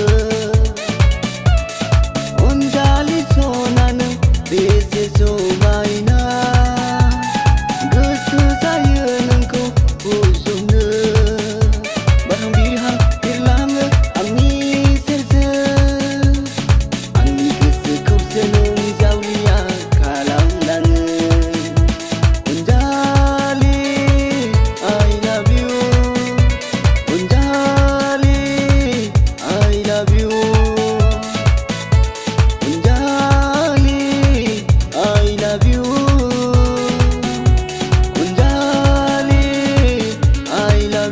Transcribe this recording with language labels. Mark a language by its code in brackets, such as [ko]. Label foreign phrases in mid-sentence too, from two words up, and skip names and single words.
[brx] अनजालि सना नों बेसे समायना गोसो जायो नोंखौ बोजबनो बारहां बिरहां बिरलाङो आंनि सेरजों आंनि गोसोखौसो नों जावलिया खालामलाङो अनजालि [en] I love you अनजालि I love you अनजालि I love you अनजालि I love